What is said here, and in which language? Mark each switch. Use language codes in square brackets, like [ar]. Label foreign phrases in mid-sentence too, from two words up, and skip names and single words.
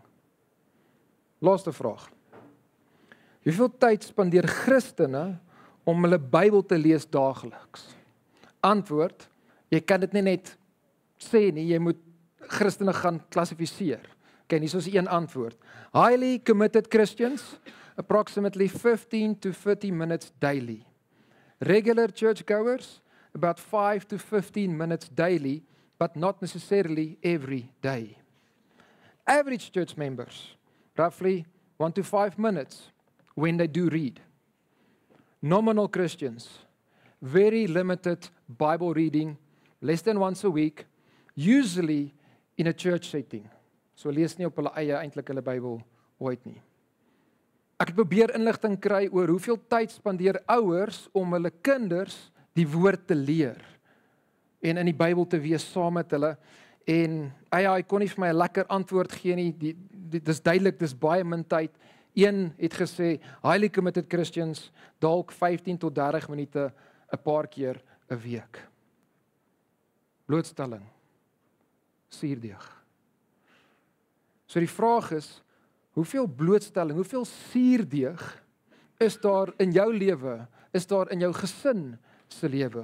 [af] Laaste vraag. Hoeveel tyd spandeer Christene om hulle Bybel te lees daagliks? Antwoord, jy kan dit nie net sê nie, jy moet Christene gaan klassifiseer. Okay, hier is een antwoord. [en] Highly committed Christians, approximately 15 to 30 minutes daily. Regular churchgoers, about 5 to 15 minutes daily, but not necessarily every day. Average church members, roughly 1 to 5 minutes when they do read. Nominal Christians, very limited Bible reading, less than once a week, usually in a church setting. [af] So lees nie op hulle eie eintlik hulle Bybel ooit nie. Ek het probeer inligting kry oor hoeveel tyd spandeer ouers om hulle kinders die woord te leer en in die Bybel te wees saam met hulle. En AI kon nie vir my 'n lekker antwoord gee nie. Dit is duidelik, dis baie min tyd. Een het gesê, [en] highly committed Christians, [af] dalk 15 tot 30 minute 'n paar keer 'n week. Blootstelling. Suurdeeg. So die vraag is, hoeveel blootstelling, hoeveel suurdeeg is daar in jou lewe, is daar in jou gesin se lewe?